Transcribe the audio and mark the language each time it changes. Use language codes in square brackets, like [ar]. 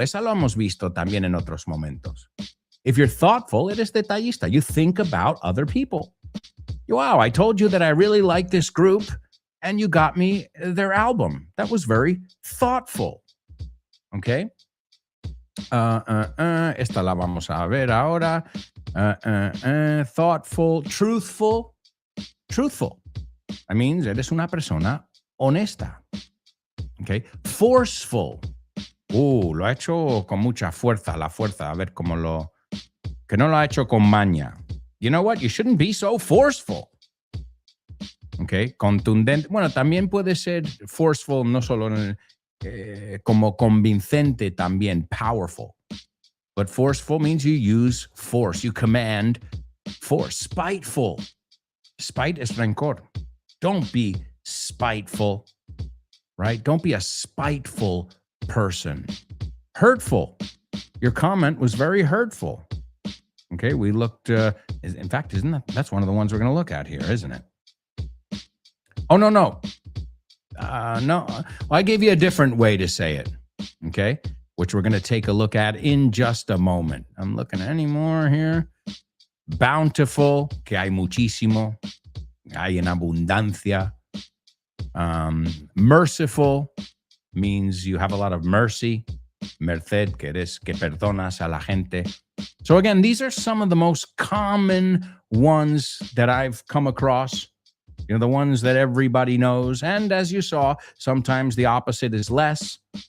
[es] Esa lo hemos visto también en otros momentos. [en] If you're thoughtful, [es] eres detallista. [en] You think about other people. Wow, I told you that I really like this group, and you got me their album. That was very thoughtful. Okay? [es] Esta la vamos a ver ahora. [en] Thoughtful, truthful. Truthful. That means [es] eres una persona honesta. [en] Okay. Forceful. [es] Lo ha hecho con mucha fuerza, la fuerza. A ver cómo que no lo ha hecho con maña. [en] You know what? You shouldn't be so forceful. [es] Okay. Contundente. Bueno, también puede ser forceful, no solo como convincente también, powerful. [en] But forceful means you use force. You command force. Spiteful. [es] Spite es rencor. [en] Don't be spiteful, right? Don't be a spiteful person. Hurtful. Your comment was very hurtful. Okay, we looked, in fact, that's one of the ones we're going to look at here, isn't it? Oh, no. No. Well, I gave you a different way to say it, okay, which we're going to take a look at in just a moment. I'm looking at any more here. [es] Bountiful, que hay muchísimo, hay en abundancia. [en] Merciful means you have a lot of mercy. [es] Merced, que perdonas a la gente. [en] So again, these are some of the most common ones that I've come across. You know, the ones that everybody knows. And as you saw, sometimes the opposite is less.